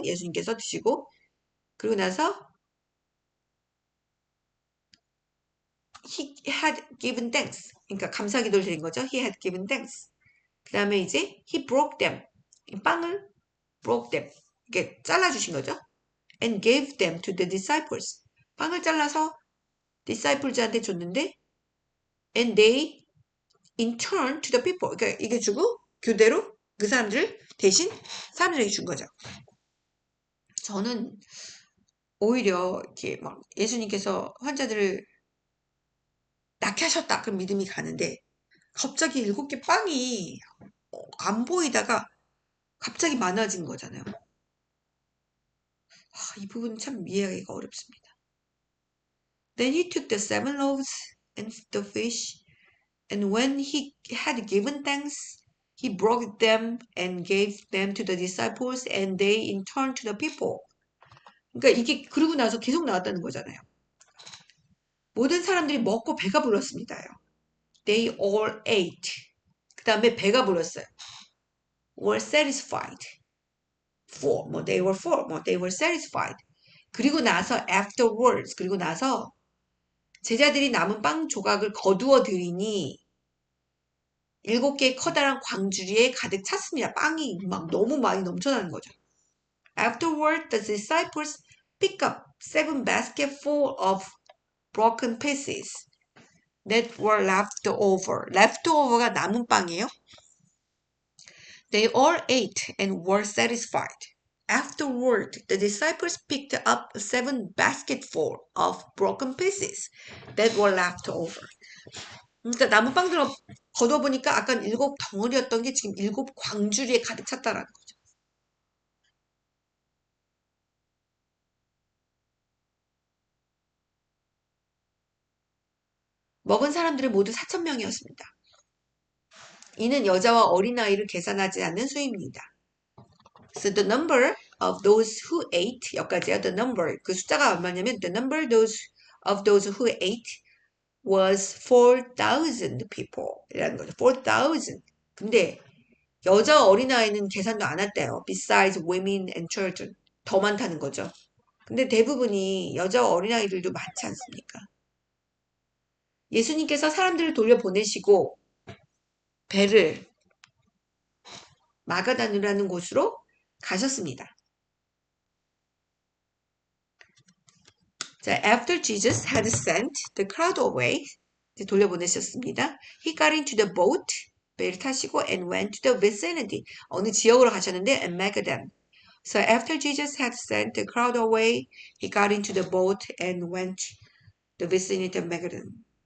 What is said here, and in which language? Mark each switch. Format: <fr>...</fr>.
<ko>예수님께서 드시고 그리고 나서</ko> <en>he had given thanks.</en> <ko>그러니까 감사 기도를 드린 거죠.</ko> <en>He had given thanks.</en> <ko>그 다음에 이제</ko> <en>he broke them.</en> <ko>이 빵을</ko> <en>broke them.</en> <ko>이렇게 잘라주신 거죠.</ko> <en>And gave them to the disciples.</en> <ko>빵을 잘라서 disciples한테 줬는데</ko> <en>and they in turn to the people.</en> <ko>그러니까 이게 주고 교대로 그 사람들 대신 사람들에게 준 거죠. 저는 오히려 이렇게 막 예수님께서 환자들을 낫게 하셨다. 그런 믿음이 가는데 갑자기 7개 빵이 안 보이다가 갑자기 많아진 거잖아요. 이 부분 참 이해하기가 어렵습니다.</ko> <en>Then he took the 7 loaves and the fish, and when he had given thanks, he broke them and gave them to the disciples, and they in turn to the people.</en> <ko>그러니까 이게 그러고 나서 계속 나왔다는 거잖아요. 모든 사람들이 먹고 배가 불렀습니다요.</ko> <en>They all ate.</en> <ko>그 다음에 배가 불렀어요.</ko> <en>Were satisfied. Full. 뭐 they were full. 뭐 they were satisfied.</en> <ko>그리고 나서</ko> <en>afterwards.</en> <ko>그리고 나서 제자들이 남은 빵 조각을 거두어 들이니 7개의 커다란 광주리에 가득 찼습니다. 빵이 막 너무 많이 넘쳐나는 거죠.</ko> <en>Afterward, the disciples pick up 7 basketful of broken pieces that were left over.</en> <ko>left over가 남은 빵이에요.</ko> <en>They all ate and were satisfied. Afterward, the disciples picked up 7 basketful of broken pieces that were left over.</en> <ko>그러니까 남은 빵들을 거둬보니까 아까 7덩어리였던 게 지금 7광주리에 가득 찼다라는 거죠. 먹은 사람들은 모두 4,000명이었습니다. 이는 여자와 어린아이를 계산하지 않는 수입니다.</ko> <en>So the number of those who ate,</en> <ko>여기까지요.</ko> <en>The number,</en> <ko>그 숫자가 얼마냐면</ko> <en>the number of those who ate was 4,000 people</en> <ko>이라는 거죠.</ko> <en>4,000.</en> <ko>근데 여자 어린아이는 계산도 안 했대요.</ko> <en>Besides women and children.</en> <ko>더 많다는 거죠. 근데 대부분이 여자 어린아이들도 많지 않습니까? 예수님께서 사람들을 돌려보내시고 배를 마가다누라는 곳으로 가셨습니다.</ko> <en>자, after Jesus had sent the crowd away,</en> <ko>돌려보내셨습니다.</ko> <en>He got into the boat,</en> <ko>배를 타시고</ko> <en>and went to the vicinity,</en> <ko>어느 지역으로 가셨는데</ko> <en>and Magadan. So after Jesus had sent the crowd away, he got into the boat and went to the vicinity of Magadan.</en>